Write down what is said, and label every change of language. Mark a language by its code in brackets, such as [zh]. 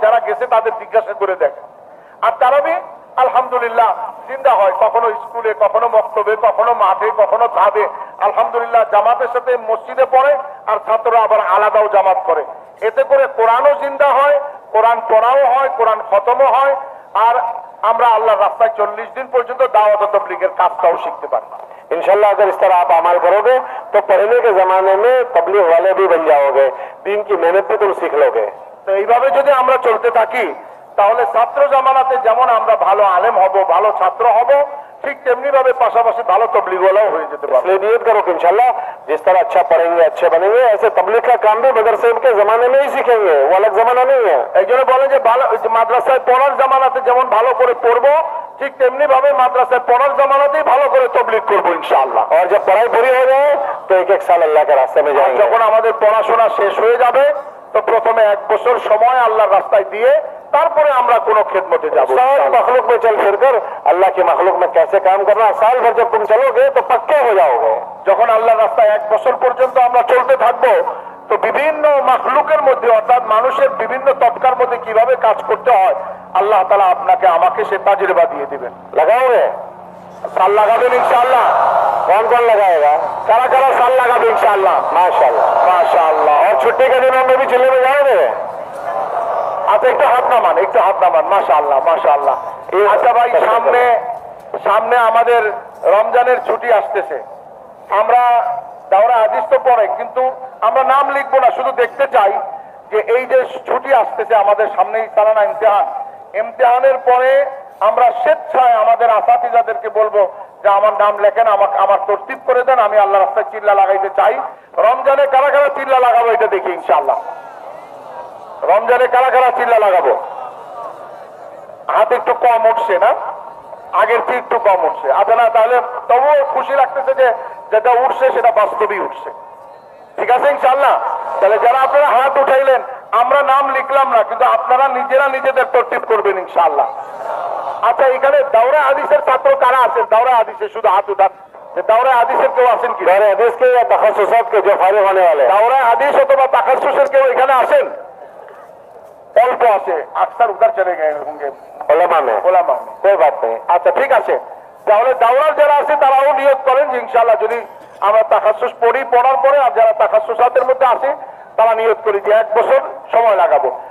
[bn] যারা গেছে তাদের জিজ্ঞাসা করে দেখে। আর তারাবি আলহামদুলিল্লাহ জিন্দা হয়, কখনো স্কুলে, কখনো মক্তবে, কখনো মাঠে, কখনো ছাদে। আলহামদুলিল্লাহ জামাতের সাথে মসজিদে পড়ে, আর ছাত্ররা আবার আলাদাও জামাত করে। এতে করে কোরআনও জিন্দা হয়, কোরআন পড়াও হয়, কোরআন খতমও হয়। আর আমরা আল্লাহর রাস্তায় 40 দিন পর্যন্ত দাওয়াত ও তাবলীগের কাজটাও শিখতে পারি। [hi] इंशाल्लाह अगर इस तरह आप अमल करोगे तो पढ़ने के जमाने में तबलीग वाले भी बन जाओगे, दीन की मेहनत भी तुम सीख लोगे। [bn] তো এইভাবে যদি আমরা চলতে থাকি, তাহলে ছাত্র জামানাতে যেমন আমরা ভালো আলেম হব, ভালো ছাত্র হব, ঠিক তেমনি ভাবে পাশাপাশি ভালো তবলীগওয়ালাও হয়ে যেতে পারবে। [hi] इसलिए नियत करो कि इंशाल्लाह जिस तरह अच्छा पढ़ेंगे, अच्छे बनेंगे, ऐसे तबलीग का काम भी मदरसे के जमाने में ही सीखेंगे, वो अलग जमाना नहीं है। [bn] এই জন্য বলে যে ভালো মাদ্রাসায় পড়ার জামানাতে যেমন ভালো করে পড়বো, ঠিক তেমনি ভাবে মাদ্রাসায় পড়ার জামানাতেই ভালো করে তবলীগ করবো ইনশাআল্লাহ। [hi] और जब पढ़ाई पूरी हो जाए तो 1-1 साल अल्लाह के रास्ते में जाएंगे। [bn] যখন আমাদের পড়াশোনা শেষ হয়ে যাবে, তো প্রথমে 1 বছর সময় আল্লাহর রাস্তায় দিয়ে তারপরে আমরা কোনো খেদমতে যাব। [hi] साल मखलूक में चल फिर कर अल्लाह की मखलूक में कैसे काम करना, साल भर जब तुम चलोगे तो पक्के हो जाओगे। [bn] যখন আল্লাহর রাস্তায় 1 বছর পর্যন্ত আমরা চলতে থাকবো, তো বিভিন্ন মাখলুকের মধ্যে, অর্থাৎ মানুষের বিভিন্ন তবকার মধ্যে কিভাবে কাজ করতে হয়, আল্লাহ তাআলা আপনাকে আমাকে সে তাজরিবা দিয়ে দিবেন। [hi] लगाओगे? [bn] সাল লাগাবেন ইনশাআল্লাহ। [hi] कौन कौन लगाएगा? [bn] কারা কারা সাল লাগাবে ইনশাআল্লাহ? [hi] माशाल्लाह। [bn] মাশাআল্লাহ। [hi] और छुट्टी के दिनों में भी चिल्ले में जाओगे? [bn] আচ্ছা, একটু হাত নামান, একটু হাত নামান। মাশাআল্লাহ, মাশাআল্লাহ। আচ্ছা ভাই, সামনে আমাদের রমজানের ছুটি আসতেছে। আমরা দাওরা হাদিস তো পড়ে, কিন্তু আমরা নাম লিখবো না, শুধু দেখতে চাই যে এই যে ছুটি আসতেছে আমাদের সামনেই সালানা ইমতিহান, ইমতিহানের পরে আমরা স্বেচ্ছায় আমাদের আসাতিজাদেরকে বলবো যে আমার নাম লেখেন, আমার তরতিব করে দেন, আমি আল্লাহ রাস্তায় চিল্লা লাগাইতে চাই। রমজানে কারা কারা চিল্লা লাগাবো এটা দেখি ইনশাআল্লাহ। রমজানে কারা কারা চিল্লা লাগাবো? হাত একটু কম উঠছে না, আগের চেয়ে একটু কম উঠছে। আচ্ছা, না তাহলে তবুও খুশি লাগতেছে যে যেটা উঠছে সেটা বাস্তবেই উঠছে। ঠিক আছে ইনশাআল্লাহ। তাহলে যারা আপনারা হাত উঠাইলেন আমরা নাম লিখলাম না, কিন্তু আপনারা নিজেরা নিজেদের তরতিব করবেন ইনশাআল্লাহ। আচ্ছা, এখানে দাওরা হাদিসের ছাত্র কারা আছেন? দাওরা হাদিসের শুধু হাত উঠান। দাওরা হাদিসের কেউ আছেন কি? [hi] दावरा हदीस के या तखस्सुसात के जो फारिग होने वाले हैं। [bn] দাওরা হাদিস অথবা তাকাসসুসের কেউ এখানে আছেন? অল্প আছে, আকসার উদার চলে গেছে [hi] उलमा में [bn] ওলামা। [hi] कोई बात नहीं। [bn] আচ্ছা ঠিক আছে, তাহলে দাওরার যারা আছে তারাও নিয়ত করেন যে ইনশাআল্লাহ যদি আমরা তাকাসসুস পড়ি, পড়ার পরে আর যারা তাকাসসুসাতের মধ্যে আছে তারা নিয়ত করি যে 1 বছর সময় লাগাবো।